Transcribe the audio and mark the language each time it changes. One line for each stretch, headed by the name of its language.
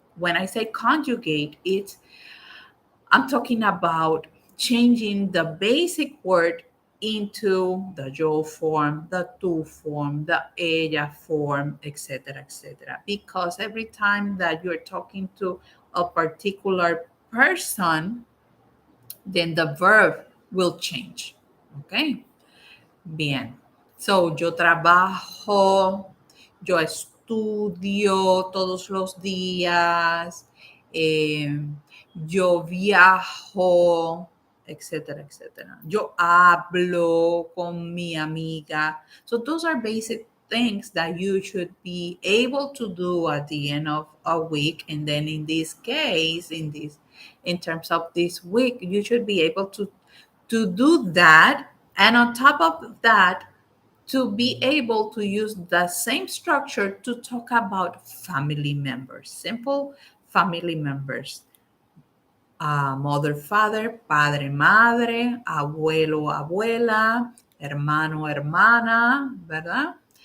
English: When I say conjugate, I'm talking about changing the basic word into the yo form, the tu form, the ella form, etc., etc. Because every time that you're talking to a particular person, then the verb will change. Okay? Bien.
Spanish: So, yo trabajo, yo estudio todos los días, eh, yo viajo, etcétera, etcétera. Yo hablo con mi amiga.
English: So, those are basic things that you should be able to do at the end of a week. And then in this case, in terms of this week, you should be able to do that, and on top of that, to be able to use the same structure to talk about family members, simple family members. mother, father,
Spanish: padre, madre, abuelo, abuela, hermano, hermana, ¿verdad?